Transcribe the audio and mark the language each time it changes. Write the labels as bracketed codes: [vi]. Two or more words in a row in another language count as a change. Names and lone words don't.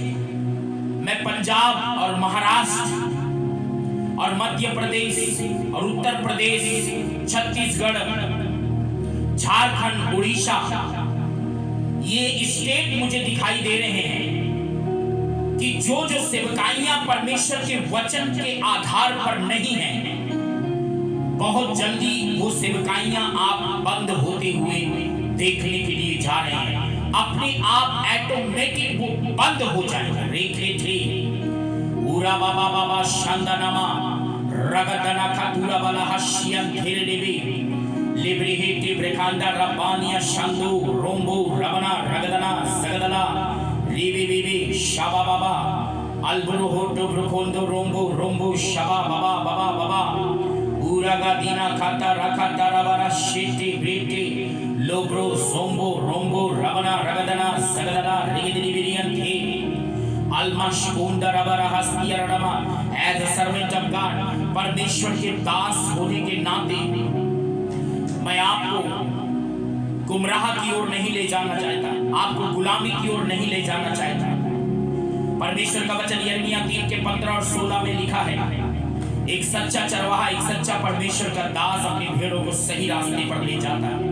[hi] मैं पंजाब और महाराष्ट्र और मध्य प्रदेश और उत्तर प्रदेश, छत्तीसगढ़, झारखंड, उड़ीसा, ये स्टेट मुझे दिखाई दे रहे हैं कि जो सेवकाइयां परमेश्वर के वचन के आधार पर नहीं हैं, बहुत जल्दी वो सेवकाइयां आप बंद होते हुए देखने के लिए जा रहे हैं। अपने आप ऑटोमेटिक वो बंद हो जाएगा। रेखे थे उरा बाबा बाबा शांदानामा रगदना खातुरा वाला हशियन घेरे देवी लिब्रेहेटी ब्रेकांडा रबानिया शांदो रोम्बो रबना रगदना सगदला रीबी बीबी शाबा बाबा अल्बुरो होटो ब्रुकोंडो रोम्बो रोम्बो शाबा बाबा बाबा बाबा उरागा दीना खाता रखाता रबना शेटी ब्रेटी लोब्रो सोम्बो रोम्बो रबना रगदना सगदला रिगिदिनी बिरियन थे अलमाश कोंडा रबरा हस्तिया रडमा। [en] as a servant of God, [hi] परमेश्वर के दास होने के नाते मैं आपको गुमराह की ओर नहीं ले जाना चाहता, आपको गुलामी की ओर नहीं ले जाना चाहता। परमेश्वर का वचन यिर्मयाह 3 के 15 और 16 में लिखा है, एक सच्चा चरवाहा, एक सच्चा परमेश्वर का दास अपनी भेड़ों को सही रास्ते पर ले जाता है।